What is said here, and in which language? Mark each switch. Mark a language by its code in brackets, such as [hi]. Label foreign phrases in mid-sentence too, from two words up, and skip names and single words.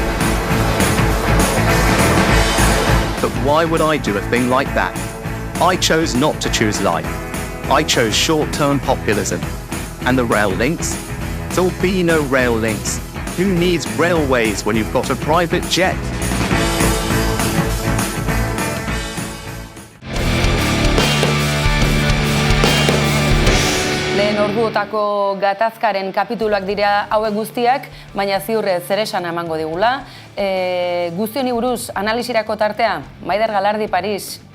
[en] But why would I do a thing like that? I chose not to choose life. I chose short-term populism. And the rail links? There'll be no rail links. Who needs railways when you've got a private jet? [eu] Lehen orduotako gatazkaren kapituluak dira hauek guztiak, baina ziurrez zer esan emango digula. Guzti honi buruz analisirako tartea, Maider Galardi Paris.